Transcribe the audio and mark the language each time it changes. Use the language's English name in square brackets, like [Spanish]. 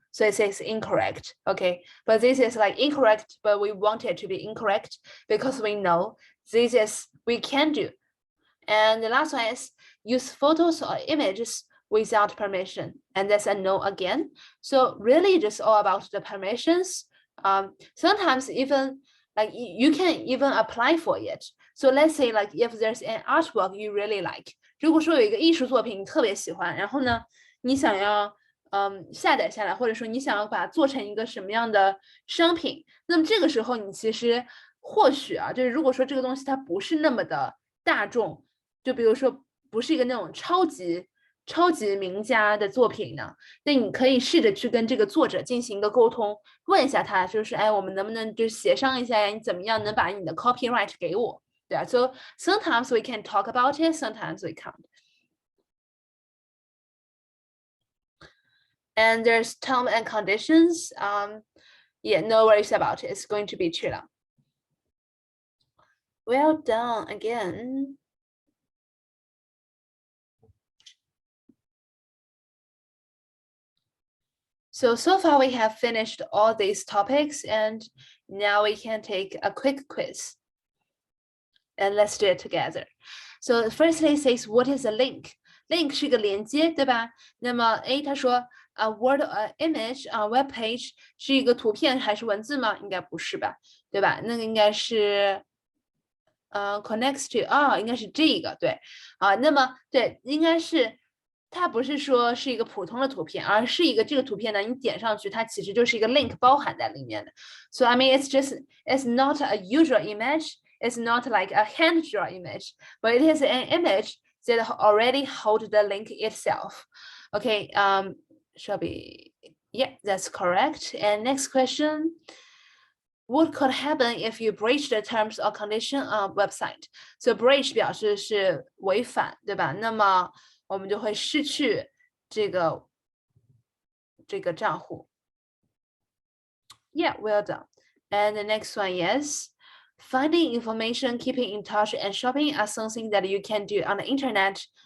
[English] So it says incorrect, okay? But this is like incorrect, but we want it to be incorrect because we know this is, we can do. And the last one is use photos or images without permission. And that's a no again. So really just all about the permissions. Sometimes even like you can even apply for it. So let's say like if there's an artwork you really like, [Chinese] 如果说有一个艺术作品你特别喜欢，然后呢，你想要下载下来，或者说你想要把它做成一个什么样的商品，那么这个时候你其实或许啊，就是如果说这个东西它不是那么的大众，就比如说不是一个那种超级名家的作品呢，那你可以试着去跟这个作者进行一个沟通，问一下他，就是哎，我们能不能就协商一下呀？你怎么样能把你的 copyright 给我？对啊 [English] ，so sometimes we can talk about it, sometimes we can't. And there's terms and conditions. Yeah, no worries about it. It's going to be chill out. Well done again. So far we have finished all these topics and now we can take a quick quiz. And let's do it together. So firstly it says, what is a link? [Chinese] Link 是个连接，对吧？那么 A 他说 [English] a word image web page [Chinese] 是一个图片还是文字吗？应该不是吧，对吧？那个应该是connects to 应该是这个，对啊，那么对，应该是它不是说是一个普通的图片，而是一个这个图片呢，你点上去，它其实就是一个 link 包含在里面的。 [English] So I mean, it's not a usual image, it's not like a hand drawn image, but it is an image that already hold the link itself. Okay, shall be, yeah, that's correct. And next question. What could happen if you breach the terms or condition of website? [Chinese] So breach 表示是违反，对吧？那么我们就会失去这个账户。 [English] Yeah, well done. And the next one is finding information, keeping in touch, and shopping are something that you can do on the internet.